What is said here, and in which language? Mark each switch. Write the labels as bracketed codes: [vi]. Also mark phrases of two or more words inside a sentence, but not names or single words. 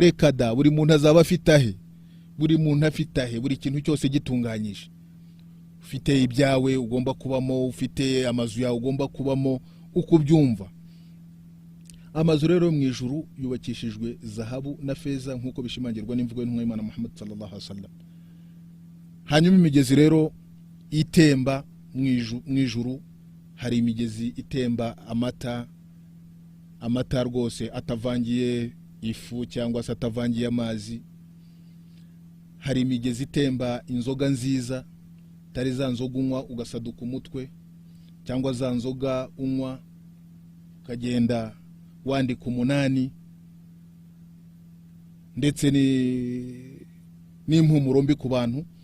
[rw] Reka da, buri muntu azaba afitahe, buri kintu cyose gitunganyije. Ufite ibyawe ugomba kubamo, ufite amazu yawe ugomba kubamo uko ubyumva. Amazu rero mu ijuru yubakishijwe zahabu na feza nkuko bishimangirwa n'imvugo y'Imana Muhammad [ar] صلى الله عليه وسلم. [rw] Hanyuma imigezi rero itemba mu ijuru, hari imigezi itemba amata rwose atavangiye ifu cyangwa se atavangiye amazi. Hari imigezi itemba inzoga nziza, tari za nzoga unywa ugasaduka umutwe, cyangwa za nzoga unywa ukagenda wandika umunani, ndetse n'impumuro mbi ku bantu.